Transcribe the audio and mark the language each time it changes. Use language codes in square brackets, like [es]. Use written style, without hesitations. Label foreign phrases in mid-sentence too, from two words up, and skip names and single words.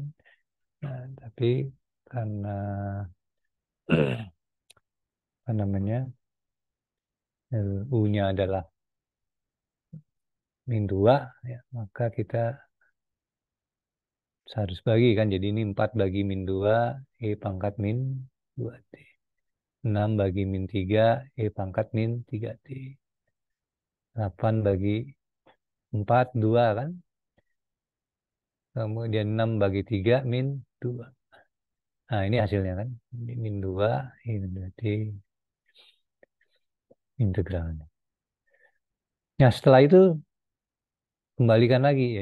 [id] Nah, tapi karena apa namanya U-nya adalah min 2 ya, maka kita harus bagi kan. Jadi ini 4 bagi min 2 E pangkat min 2T. 6 bagi min 3 E pangkat min 3T. 8 bagi 4 2 kan. Kemudian 6 bagi 3 min 2. Nah, ini hasilnya kan. Ini min 2, ini berarti integralnya. Nah, setelah itu kembalikan lagi ya.